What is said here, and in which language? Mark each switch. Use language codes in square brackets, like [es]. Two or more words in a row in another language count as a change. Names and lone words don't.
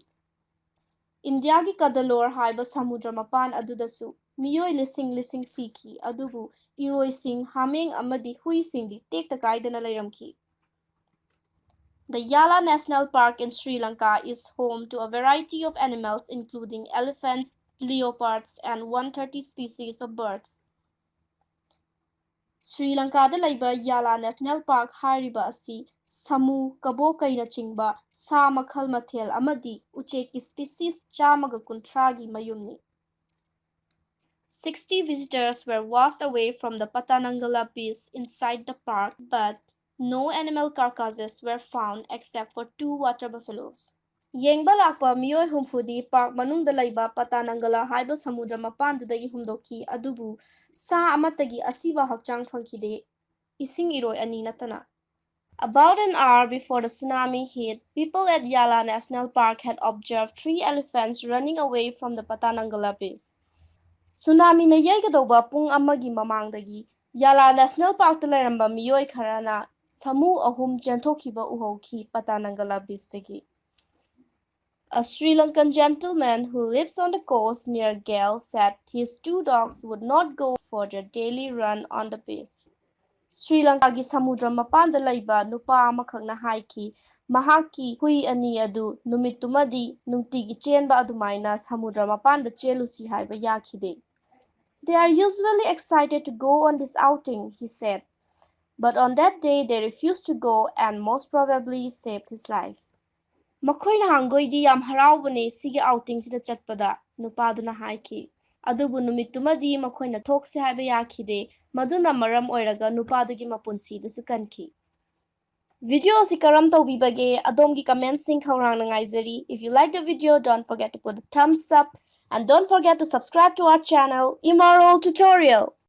[mni] Indiagi Cuddalore haiba samudra mapan adudasu miyoi lising sikhi adubu iroising hameng amadi huisingdi tekta kaidana lairamki. [en] The Yala National Park in Sri Lanka is home to a variety of animals including elephants, leopards, and 130 species of birds. [mni] Sri Lanka laiba Yala National Park hariba asi samu kabo kaina chingba sa makhal mathel amadi ucheki species chamaga kuntragi mayumni. [en] 60 visitors were washed away from the Patanangala beach inside the park, but no animal carcasses were found except for 2 water buffaloes. [mni] Yengba lakpa miyoi humfudi park manungda laiba Patanangala haiba samudra mapandudagi humdoki adubu sa amatagi asiba hakchang phangkide ising iroi ani natana. [en] About an hour before the tsunami hit, people at Yala National Park had observed 3 elephants running away from the Patanangala beach. [mni] Tsunami na yaigadoba pung amagi mamangdagi Yala National Park lairamba miyoi kharana samu ahum chenthokiba uhauki Patanangala beach dagi. [en] A Sri Lankan gentleman who lives on the coast near Gale said his 2 dogs would not go for their daily run on the beach. [mni] Sri Lankagi samudra mapanda laiba nupa amakhakna haiki mahaki hui ani adu numitumadi nungtigi chenba adumaina samudra mapanda chelusi haiba yakhide. [en] They are usually excited to go on this outing, he said, but on that day they refused to go and most probably saved his life. [mni] Makhoina hangoidi yam haraubane sige outing sida chatpada nupaduna haiki. Adubu numitumadi makhoina thokse haiba yakhide maduna maram oiraga nupadugi mapunsi dusu kanki. Video si karam tawbibage adomgi comments sing khaurang nangaizari. [en] If you like the video, don't forget to put a thumbs up and don't forget to subscribe to our channel Immoral Tutorial.